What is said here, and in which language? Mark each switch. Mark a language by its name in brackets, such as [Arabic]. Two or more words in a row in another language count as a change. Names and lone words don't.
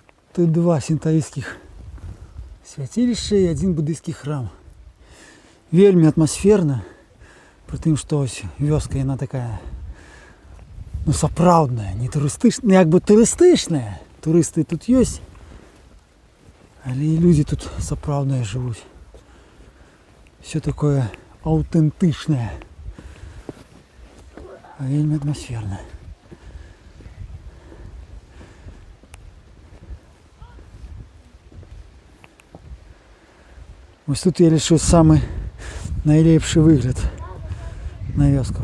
[Ukrainian] Тут два синтаїстських святилища і один буддийський храм. Вельми атмосферно, при тим, що ось вёска, вона така, ну, [Belarusian] сапраўдная, не турыстычная, ну, як бы турыстычная. [Ukrainian] Туристи тут є, але і люди тут сапраўдныя живуть. [Russian] Все такое аутентичное, а [Ukrainian] вельми атмосферно. Ось тут я лишу самий найлепший вигляд на вёску.